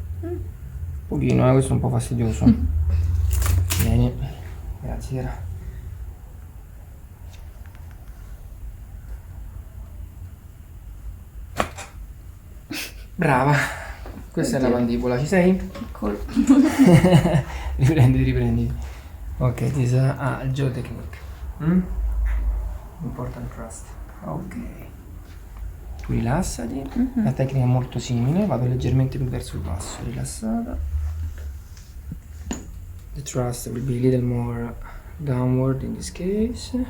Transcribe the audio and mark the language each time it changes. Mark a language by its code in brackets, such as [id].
[it] Un pochino, questo è un po' fastidioso, bene, grazie Chiara. Brava, questa è la mandibola, ci sei? Piccolo. riprenditi. [en] Ok, this is a jaw technique. Important trust. Ok. [it] Tu rilassati, la tecnica è molto simile, vado leggermente più verso il basso, rilassata. [en] The thrust will be a little more downward in this case.